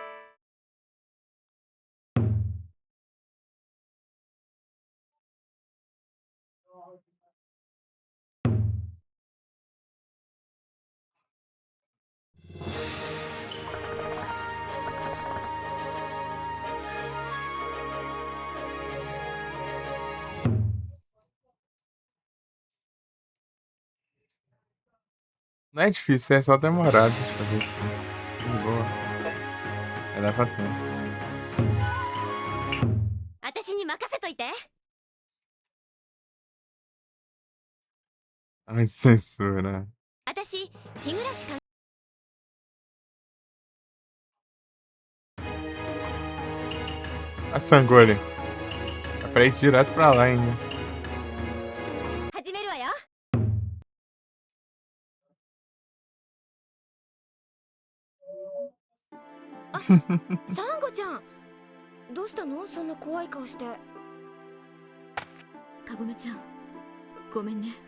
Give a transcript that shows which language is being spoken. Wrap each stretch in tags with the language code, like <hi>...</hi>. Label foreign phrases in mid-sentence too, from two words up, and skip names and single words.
<pt>Não é difícil, é só demorado. Deixa eu ver se. De boa. Vai dar pra tempo.</pt> <ja>私に任せといて。</ja> <pt>Ai, censura.</pt> <ja>私日暮か</ja> <pt>A Sangori. pra ir direto pra lá ainda.</pt> <ja>始めるわよ。サンゴちゃん、どうしたの？そんな怖い顔して。かごめちゃん、ごめんね。</ja>